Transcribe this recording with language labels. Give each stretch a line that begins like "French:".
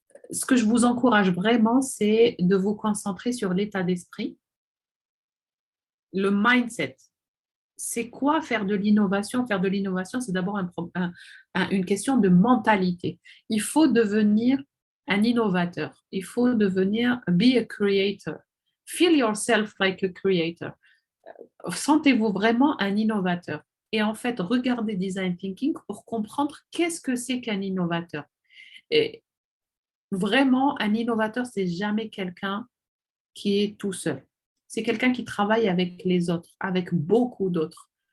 French: Ce que je vous encourage vraiment, c'est de vous concentrer sur l'état d'esprit, le mindset. C'est quoi faire de l'innovation? Faire de l'innovation, c'est d'abord une question de mentalité. Il faut devenir un innovateur. Il faut devenir
English: be a creator. Feel yourself like a creator.
French: Sentez-vous vraiment un innovateur. Et en fait, regardez Design Thinking pour comprendre qu'est-ce que c'est qu'un innovateur. Et vraiment, un innovateur, c'est jamais quelqu'un qui est tout seul. C'est quelqu'un qui travaille avec les autres, avec beaucoup d'autres.